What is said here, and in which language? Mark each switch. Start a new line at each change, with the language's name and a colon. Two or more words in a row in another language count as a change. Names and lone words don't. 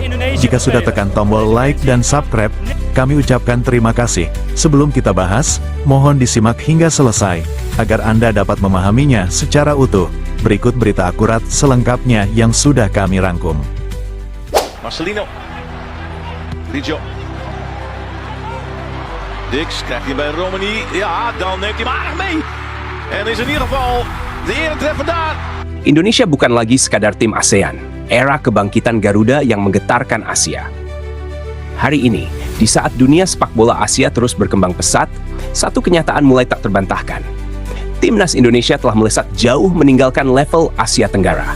Indonesian: Jika sudah tekan tombol like dan subscribe, kami ucapkan terima kasih. Sebelum kita bahas, mohon disimak hingga selesai, agar Anda dapat memahaminya secara utuh. Berikut berita akurat selengkapnya yang sudah kami rangkum.
Dutch: Marcelino. Rijo. Dix krijgt hij bij Romani. Ja, dan neemt hij hem aardig mee. En is in ieder geval de eretreffer daar.
Indonesian: Indonesia bukan lagi sekadar tim ASEAN, era kebangkitan Garuda yang menggetarkan Asia. Hari ini, di saat dunia sepak bola Asia terus berkembang pesat, satu kenyataan mulai tak terbantahkan. Timnas Indonesia telah melesat jauh meninggalkan level Asia Tenggara.